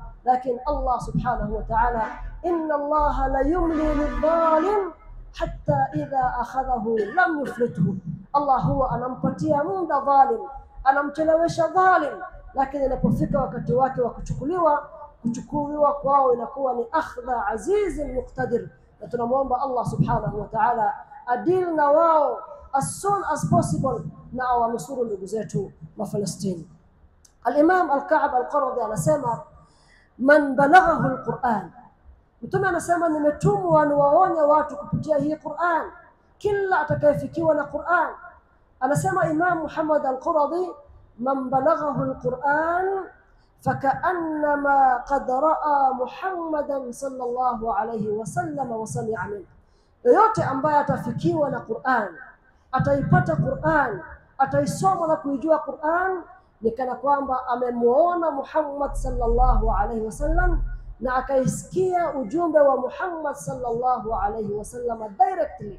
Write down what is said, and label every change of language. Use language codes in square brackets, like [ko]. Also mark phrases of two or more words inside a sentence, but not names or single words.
[ar] Lakini الله سبحانه وتعالى إن الله ليملي للظالم حتى إذا أخذه لم يفلته. [sw] Allah huwa anampatia muda dhalim, anamchelewesha dhalim, lakini inapofika wakati wake wa kuchukuliwa kwao inakuwa ni [ar] أخذ عزيز مقتدر. [sw] Na tunamuomba Allah [ar] سبحانه وتعالى [sw] adil na wao [en] as soon as possible, [sw] na awanusuru ndugu zetu wa Palestina. Al-Imam Al-Ka'ab Al-Quradhi anasema [ar] من بلغه القرآن, [sw] Mtume anasema nimetumwa niwaonye watu kupitia hii Qur'an, kila atakayefikiwa na Qur'an. [ar] Anasema Imam Muhammad Al-Quradhi, من بلغه القرآن فكأنما قد رأى محمدا صلى الله عليه وسلم وسمع منه. [sw] Yoyote ambaye atafikiwa na Qur'an, ataipata Qur'an, ataisoma na kuijua Qur'an, ni kana kwamba amemuona Muhammad [ar] صلى الله عليه وسلم [sw] na akaisikia ujumbe wa Muhammad [ar] صلى الله عليه وسلم [sw] directly.